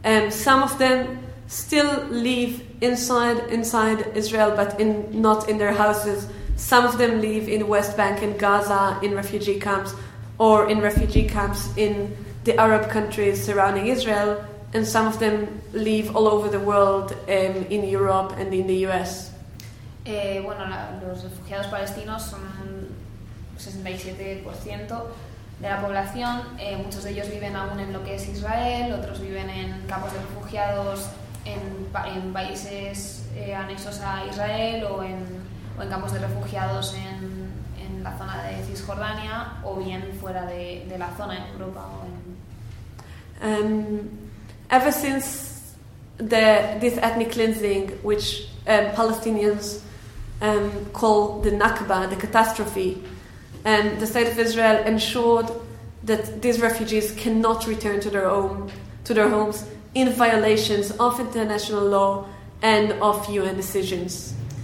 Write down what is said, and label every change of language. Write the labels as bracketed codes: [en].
[en] Some of them still live inside Israel, but not in their houses. Some of them live in West Bank and Gaza in refugee camps, or in refugee camps in the Arab countries surrounding Israel. And some of them live all over the world, in Europe and in the US. [es] Los refugiados palestinos son 67% de la población. Muchos de ellos viven aún en lo que es Israel, otros viven en campos de refugiados en países anexos a Israel o en campos de refugiados en la zona de Cisjordania o bien fuera de la zona, en Europa. [en] Ever since this ethnic cleansing, which Palestinians call the Nakba, the catastrophe, and the state of Israel ensured that these refugees cannot return to their homes in violations of international law and of UN decisions.